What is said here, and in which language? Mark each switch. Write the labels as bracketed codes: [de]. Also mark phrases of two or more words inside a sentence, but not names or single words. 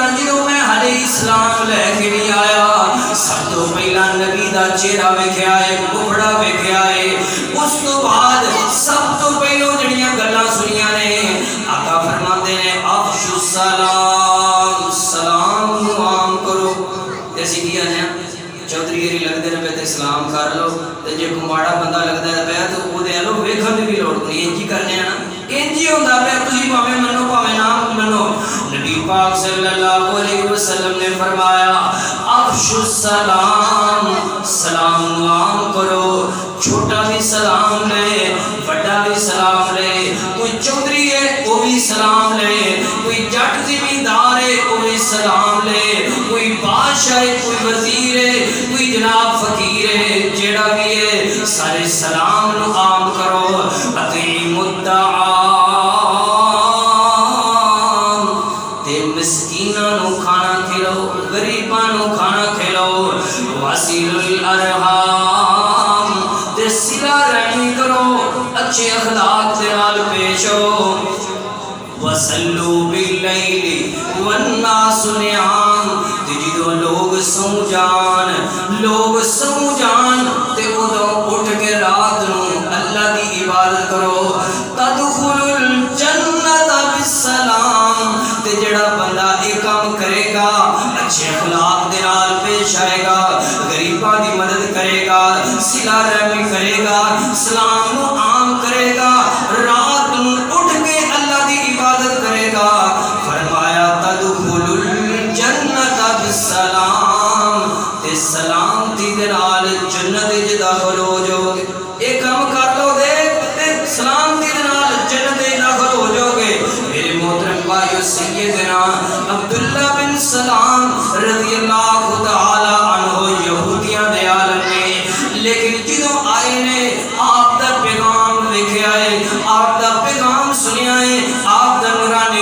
[pa] جدو میں علیہ السلام لے کے نہیں آیا سب تو پہلا نبی دا چہرہ ویکھیا ہے مکھڑا ویکھیا ہے اس تو بعد سب تو پہلو جڑیاں گلاں سنیاں نے آقا فرماتے ہیں [ar] افشوا السلام [pa] سلام نو عام کرو. ایسی کیا ہے چودھری گیری لگتے ہیں پہ سلام کر لو تے جے کوئی ماڑا بندہ لگتا ہے پیا تو وہ دے لو ویکھن دی بھی لوڑ نہیں انجی کرنے ہیں نا انجی ہوندا پیا تسی بھاویں منو بھاویں نہ منو. نبی پاک صلی اللہ علیہ وسلم نے فرمایا [ar] افشوا السلام [pa] سلام نو عام کرو. چھوٹا بھی سلام لے بڑا بھی سلام لے کوئی چودھری ہے وہ بھی سلام لے کوئی جٹ زمیندار ہے وہ بھی سلام لے کوئی بادشاہ ہے کوئی وزیر ہے کوئی جناب فقیر ہے جیڑا بھی ہے سارے سلام نو عام کرو. [ar] اطعموا الطعام [pa] تے مسکیناں نو کھانا کھلاؤ غریباں نو کھانا کھلاؤ. [ar] وصلوا الارحام [pa] تے صلہ رحمی کرو اچھے اخلاق دے نال پیش ہو. [ar] وصلوا باللیل والناس نعام [pa] تے جدو لوگ سو جان تے ادو اٹھ کے رات نو اللہ دی عبادت کرو. [ar] تدخلوا الجنت بالسلام [pa] تے جڑا بندہ ایک کام کرے گا اچھے اخلاق دے نال پیش آئے گا غریباں دی مدد کرے گا صلہ رحمی کرے گا سلام نو عام کرے گا رات نو اٹھ کے اللہ دی عبادت کرے گا. فرمایا [ar] تدخلوا الجنت بالسلام [pa] تے سلامتی دے نال جنت وچ داخل ہو جاؤ گے. ایک کام کر لو دے تے سلامتی دے نال جنت وچ داخل ہو جاؤ گے. میرے محترم بھائیو سیدنا عبداللہ بن سلام رضی اللہ تعالی عنہ یہودیاں دے عالم نے لیکن جدوں آئے نے آپ دا پیغام ویکھیا ہے آپ دا پیغام سنیا ہے آپ دا